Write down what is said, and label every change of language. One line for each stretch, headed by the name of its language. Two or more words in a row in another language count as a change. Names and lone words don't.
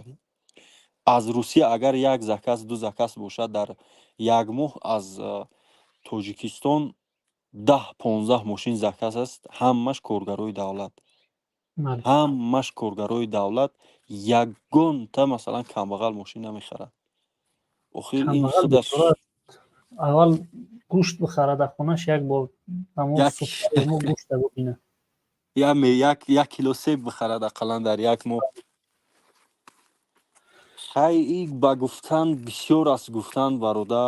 Tajik: аз Русия агар як заказ ду заказ бошад дар як моҳ аз Тоҷикистон 10-15 мошин заказ аст ҳамаш коргарои давлат ҳамаш коргарои давлат ягонта масалан камбағал мошин намехарад охир ин худаш
Persian: اول گوشت بخره در خونش یک بار تمام سوپر گوشت ببینه یک کیلو سیب بخرد اقلا در یک ماه خیلی با گفتن بسیار از گفتن برادر